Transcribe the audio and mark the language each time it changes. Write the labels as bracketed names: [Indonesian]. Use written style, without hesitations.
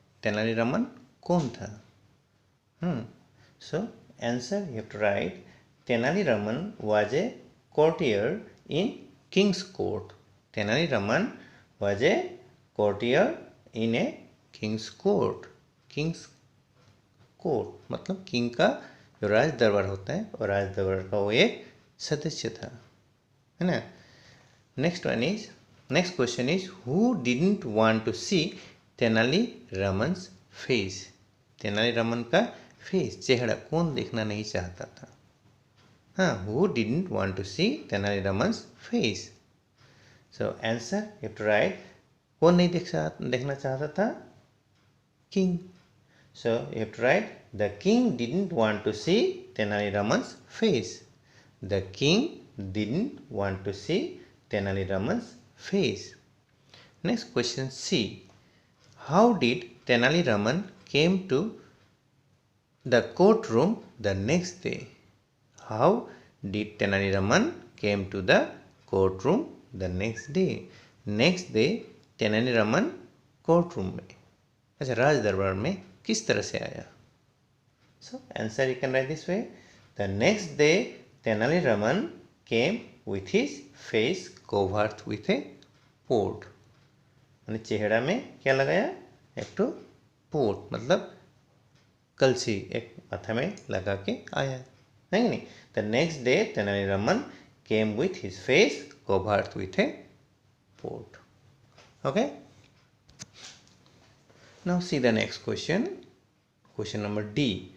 [English] Tenali Raman [Hindi] कौन था? [English] So answer you have to write. Tenali Raman was a courtier in King's Court. Tenali Raman was a courtier in a King's Court. [Hindi] King's Court मतलब king का जो राज दरबार होता है और राज दरबार का वो एक सदस्य था, है ना. [English] Next question is who didn't want to see Tenali Raman's face. [Hindi] Tenali Raman का फेस, चेहरा कौन देखना नहीं चाहता था? [English] हाँ, who didn't want to see Tenali Raman's face. So answer you have to write. [Hindi] कौन नहीं देखना चाहता था? [English] King. So you have to write the king didn't want to see Tenali Raman's face. The king didn't want to see Tenali Raman's face. Next question C. How did Tenali Raman came to the courtroom the next day? How did Tenali Raman came to the courtroom the next day? Next day [Hindi] Tenali Raman courtroom में, अच्छा, राज दरबार में किस तरह से आया? [English] So answer you can write this way. The next day Tenali Raman came with his face covered with a pot. [Hindi] मैंने चेहरा में क्या लगाया? एक तो पोट मतलब कलसी एक माथा में लगा के आया, है नहीं? [English] The next day Tenali Raman came with his face covered with a pot. Okay, now see the next question. Question number D.